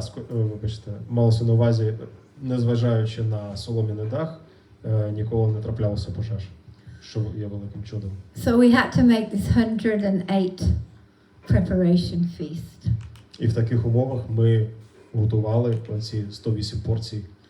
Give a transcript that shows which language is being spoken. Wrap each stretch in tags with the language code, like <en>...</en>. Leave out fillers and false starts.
<uk>Вибачте, малося на увазі, незважаючи на солом'яний дах, ніколи не траплялося пожеж, що є великим чудом.</uk> <en>So we had to make this 108 preparation feast.</en> <uk>І в таких умовах ми готували оці 108 порцій.</uk>